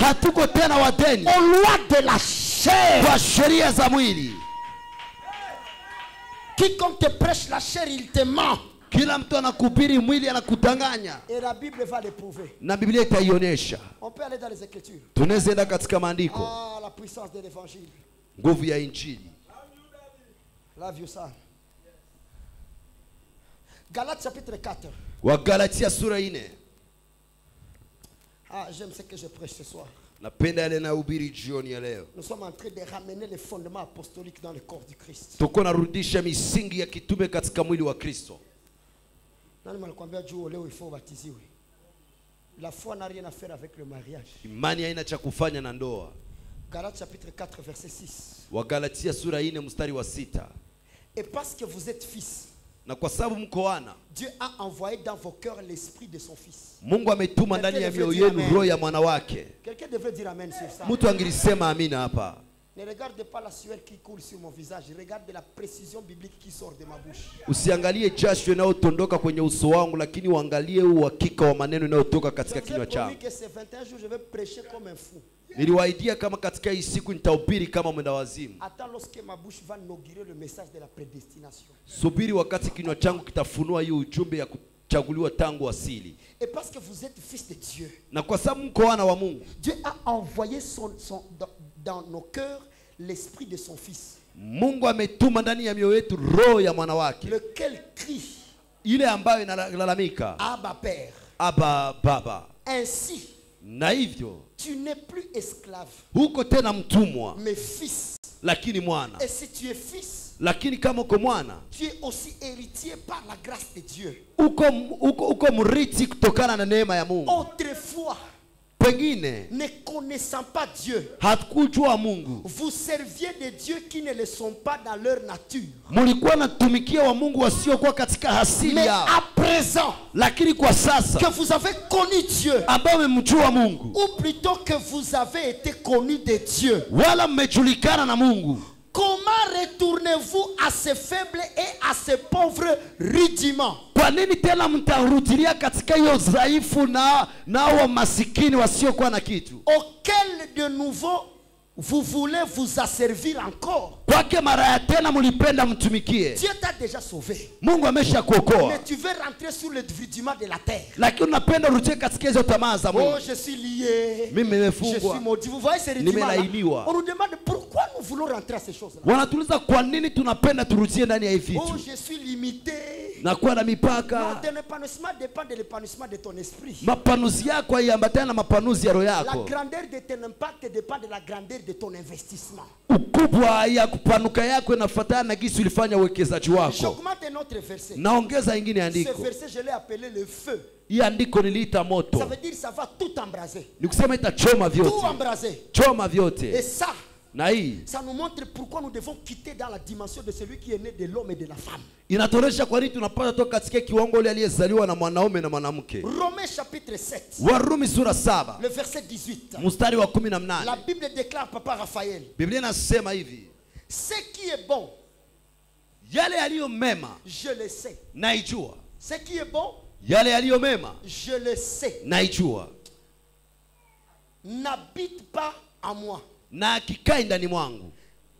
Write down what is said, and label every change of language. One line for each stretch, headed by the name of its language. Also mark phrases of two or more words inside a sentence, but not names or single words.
Swahili: hatuko tena wadeni
French: aux lois de la chair.
Swahili: kwa sheria za mwili.
French: Quiconque te prêche la chair, il te ment.
Swahili: Kila mtu anakuhubiri mwili, anakudanganya,
French: Et la Bible va le prouver.
Swahili: na Biblia itaionyesha.
French: On peut aller dans les Écritures.
Swahili: Tunaweza enda katika maandiko,
French: Ah, la puissance de l'évangile.
Swahili: nguvu ya injili.
English: Love you,
French: son. Galates chapitre 4.
Swahili: Wagalatia sura 4.
French: Ah, j'aime ce que je prêche ce soir.
Swahili: Napenda yale nahubiri jioni ya leo.
French: Nous sommes en train de ramener les fondements apostoliques dans le corps du Christ.
Swahili: Tuko narudisha misingi ya kitume katika mwili wa Kristo. Nani malikwambia juu leo
French: il faut baptiser? La foi n'a rien à faire avec le mariage.
Swahili: Imani haina cha kufanya na ndoa.
French: Galates chapitre 4 verset 6.
Swahili: Wagalatia sura 4 mstari wa 6.
French: Et parce que vous êtes fils,
Swahili: Na kwa sababu mko wana,
French: Dieu a envoyé dans vos cœurs l'esprit de son fils.
Swahili: Mungu ametuma ndani ya mioyo yenu roho ya mwana wake.
French: Quelqu'un devrait dire amen sur ça.
Swahili: Mtu angelisema amina hapa.
French: Ne regarde pas la sueur qui coule sur mon visage, regarde la précision biblique qui sort de ma bouche.
Swahili: Usiangalie jasho inayotondoka kwenye uso wangu, lakini uangalie uhakika wa maneno yanayotoka
French: Je
Swahili: katika
French: vous ai
Swahili: kinywa
French: promis
Swahili: changu.
French: que ces 21 jours, je vais prêcher comme un fou.
Swahili: Niliwaidia kama katika hii siku nitahubiri kama mwenda wazimu.
French: Attends lorsque ma bouche va inaugurer le message de la prédestination.
Swahili: Subiri wakati kinywa changu kitafunua hii ujumbe ya kuchaguliwa tangu asili.
French: Et parce que vous êtes fils de Dieu,
Swahili: Na kwa sababu mko wana wa Mungu,
French: Dieu a envoyé dans nos cœurs l'esprit de son fils,
Swahili: Mungu ametuma ndani ya mioyo yetu roho ya mwana wake,
French: lequel crie
Swahili: ile ambayo inalalamika
French: Abba Père.
Swahili: Aba Baba.
French: Ainsi,
Swahili: Na hivyo
French: tu n'es plus esclave,
Swahili: huko tena mtumwa,
French: mais fils.
Swahili: lakini mwana.
French: Et si tu es fils,
Swahili: Lakini kama uko mwana,
French: tu es aussi héritier par la grâce de Dieu.
Swahili: uko mrithi kutokana na neema ya Mungu.
French: Autrefois,
Swahili: Pengine
French: ne connaissant pas Dieu,
Swahili: hatukujua Mungu,
French: vous serviez des dieux qui ne le sont pas dans leur nature.
Swahili: mulikuwa natumikia wa Mungu wasiokuwa katika asili
French: Mais
Swahili: yao.
French: à présent
Swahili: Lakini kwa sasa
French: que vous avez connu Dieu,
Swahili: ambao mmemjua Mungu,
French: ou plutôt que vous avez été connu de Dieu,
Swahili: wala mmejulikana na Mungu,
French: comment retournez-vous à ces faibles et à ces pauvres rudiments?
Swahili: kwa nini tena mtarudilia katika hiyo dhaifu na wa masikini wasiokuwa na kitu?
French: Auquel de nouveau vous voulez vous asservir encore?
Swahili: Kwake mara ya tena mlipenda mtumikie.
French: Dieu t'a déjà sauvé,
Swahili: Mungu amesha kuokoa,
French: mais tu veux rentrer sur le rudiment de la terre.
Swahili: lakini unapenda urudie katika hizo tamaa za Oh, Mungu.
French: je suis lié,
Swahili: Mimi
French: je
Swahili: nimefungwa.
French: suis maudit. Vous voyez ces rudiments-là?
Swahili: Nimelainiwa.
French: On nous demande pourquoi nous voulons rentrer à ces choses-là.
Swahili: Wanatuliza kwa nini tunapenda turudie ndani ya hivi Oh, vitu.
French: je suis limité.
Swahili: Na kuwa na
French: Non,
Swahili: mipaka.
French: ton épanouissement dépend de l'épanouissement de ton esprit.
Swahili: Mapanuzi yako haiambatana na mapanuzi ya roho
French: La
Swahili: yako.
French: grandeur de ton impact dépend de la grandeur de ton investissement.
Swahili: Ukubwa ya kupanuka yako inafuatana na gisi ulifanya uwekezaji wako.
French: J'augmente un autre verset.
Swahili: Naongeza ingine
French: Ce
Swahili: andiko.
French: verset, je l'ai appelé le feu.
Swahili: Hii andiko niliita
French: Ça
Swahili: moto.
French: veut dire ça va tout embraser.
Swahili: Ni kusema itachoma
French: Tout
Swahili: vyote.
French: embraser.
Swahili: Choma
French: Et
Swahili: vyote.
French: ça,
Swahili: Na hii
French: ça nous montre pourquoi nous devons quitter dans la dimension de celui qui est né de l'homme et de la femme.
Swahili: inatuonyesha kwa nini tunapata toka katika kiwango ile aliyezaliwa na mwanaume na mwanamke.
French: Romains chapitre 7,
Swahili: Warumi sura 7
French: le verset 18.
Swahili: mstari wa
French: La
Swahili: 18.
French: Bible déclare, Papa Raphaël,
Swahili: Biblia inasema hivi,
French: ce qui est bon,
Swahili: yale yaliyo mema
French: je le sais.
Swahili: naijua.
French: Ce qui est bon,
Swahili: Yale yaliyo mema
French: je le sais.
Swahili: naijua,
French: N'habite pas en moi.
Swahili: na akikai ndani mwangu.
French: Je reprends.